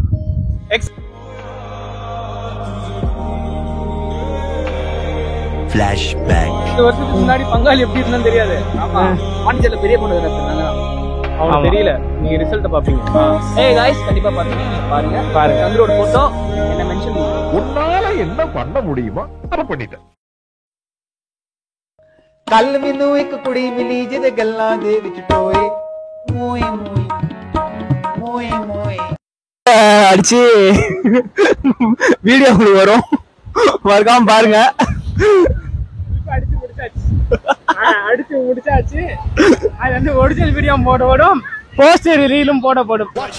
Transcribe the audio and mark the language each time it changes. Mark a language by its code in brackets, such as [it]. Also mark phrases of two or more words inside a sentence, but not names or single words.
[ta] ஃபிளாஷ்பேக். 10 வருஷத்துக்கு முன்னாடி பங்காளி எப்படி இருந்தான்னு தெரியாது. ஆமா, பாண்டிச்சேரியில பெரிய போட்டோகிராஃபர் நாங்க தான். அவனுக்கு தெரியல, நீங்க ரிசல்ட் பாப்பீங்க. ஏய் गाइस கண்டிப்பா பாப்பீங்க, நீங்க பாருங்க. சந்திரோட போட்டோ என்ன மென்ஷன் பண்ணுங்க. உன்னால என்ன பண்ண முடியுமோ அத பண்ணிட்டேன். [pa] ਕੱਲ ਮੈਨੂੰ ਇੱਕ ਕੁੜੀ ਮਿਲੀ ਜਿਹਦੇ ਗੱਲਾਂ ਦੇ ਵਿੱਚ ਟੋਏ ਮੋਏ ਮੋਏ ਮੋਏ மோய். [ta] அடிச்சு வீடியோ உங்களுக்கு வரும், மறக்காம பாருங்க. அடிச்சு முடிச்சாச்சு. அது வந்து ஒரிஜினல் வீடியோ போடப்படும், போஸ்டர் ரீலும் போடப்படும்.